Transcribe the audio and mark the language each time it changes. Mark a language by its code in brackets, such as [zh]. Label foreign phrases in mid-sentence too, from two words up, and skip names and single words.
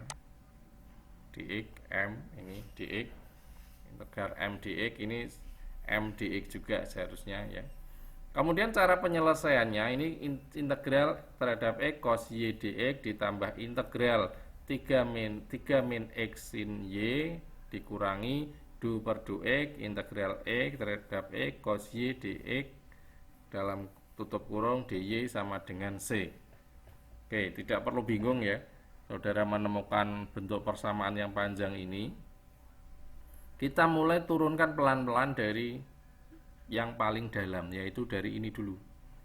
[id] Dx m, ini dx integral m dx, ini m dx juga seharusnya, ya. Kemudian cara penyelesaiannya ini integral terhadap x cos y dx ditambah integral 3 min x sin y dikurangi du per du x integral x terhadap x cos y dx dalam tutup kurung dy sama dengan c. Oke, tidak perlu bingung ya. Saudara menemukan bentuk persamaan yang panjang ini, kita mulai turunkan pelan-pelan dari yang paling dalam, yaitu dari ini dulu.